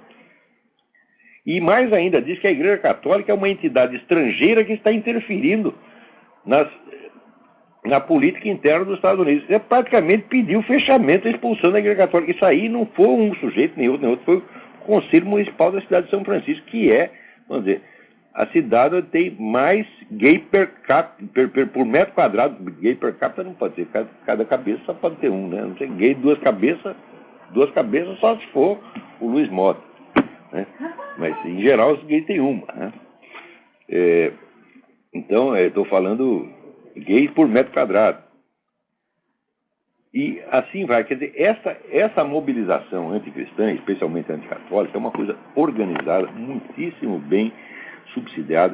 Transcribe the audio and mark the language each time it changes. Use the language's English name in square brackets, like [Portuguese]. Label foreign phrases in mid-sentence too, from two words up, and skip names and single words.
[Portuguese] E mais ainda, diz que a Igreja Católica é uma entidade estrangeira que está interferindo na política interna dos Estados Unidos. É praticamente pediu o fechamento, a expulsão da Igreja Católica. Isso aí não foi um sujeito, nem outro, foi o Conselho Municipal da cidade de São Francisco, que é, vamos dizer, a cidade onde tem mais gay por metro quadrado. Gay per capita não pode ser, cada cabeça só pode ter um, né? Não sei, gay duas cabeças só se for o Luiz Mota, né? Mas em geral os gays tem uma, né? Então, estou falando gay por metro quadrado. E assim vai, quer dizer, essa mobilização anticristã, especialmente anticatólica, é uma coisa organizada, muitíssimo bem subsidiada.